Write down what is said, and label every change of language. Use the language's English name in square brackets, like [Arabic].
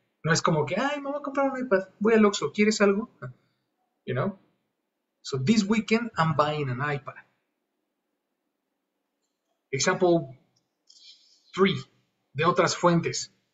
[Spanish] No es como que, ay, me voy a comprar un iPad, voy al Oxxo, ¿quieres algo? [English] You know? So this weekend I'm buying an iPad. [Spanish] Example 3 de otras fuentes.